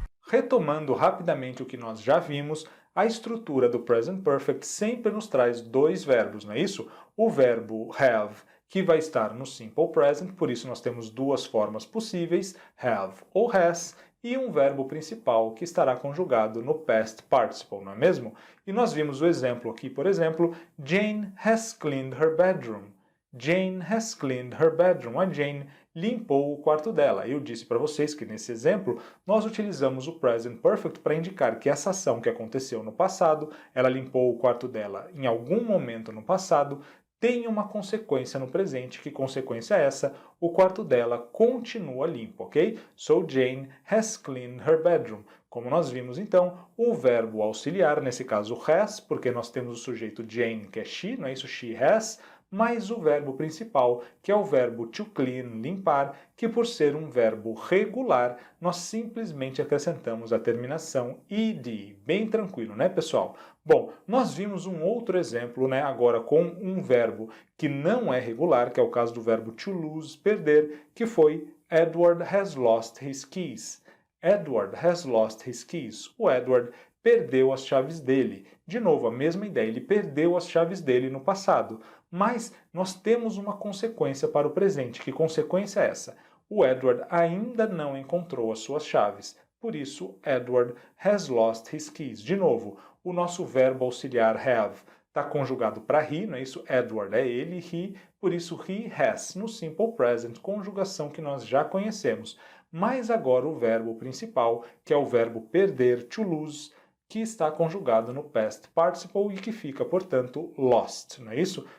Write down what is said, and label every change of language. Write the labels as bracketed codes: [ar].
[pt] Retomando rapidamente o que nós já vimos, a estrutura do Present Perfect sempre nos traz dois verbos, não é isso? O verbo have, que vai estar no Simple Present, por isso nós temos duas formas possíveis, have ou has, e um verbo principal que estará conjugado no Past Participle, não é mesmo? E nós vimos o exemplo aqui, por exemplo, [en] Jane has cleaned her bedroom. Jane has cleaned her bedroom. [pt] A Jane limpou o quarto dela. Eu disse para vocês que nesse exemplo nós utilizamos o Present Perfect para indicar que essa ação que aconteceu no passado, ela limpou o quarto dela em algum momento no passado, tem uma consequência no presente. Que consequência é essa? O quarto dela continua limpo, ok? [en] So Jane has cleaned her bedroom. [pt] Como nós vimos então, o verbo auxiliar, nesse caso has, porque nós temos o sujeito Jane, que é she, não é isso? She has, mais o verbo principal, que é o verbo to clean, limpar, que por ser um verbo regular, nós simplesmente acrescentamos a terminação ed. Bem tranquilo, né, pessoal? Bom, nós vimos um outro exemplo, né, agora com um verbo que não é regular, que é o caso do verbo to lose, perder, que foi [en] Edward has lost his keys. Edward has lost his keys. [pt] O Edward perdeu as chaves dele. De novo, a mesma ideia, ele perdeu as chaves dele no passado. Mas nós temos uma consequência para o presente. Que consequência é essa? O Edward ainda não encontrou as suas chaves. Por isso, [en] Edward has lost his keys. [pt] De novo, o nosso verbo auxiliar have está conjugado para he, não é isso? Edward é ele, he, por isso he has, no Simple Present, conjugação que nós já conhecemos. Mas agora o verbo principal, que é o verbo perder, to lose, que está conjugado no Past Participle e que fica, portanto, lost, não é isso?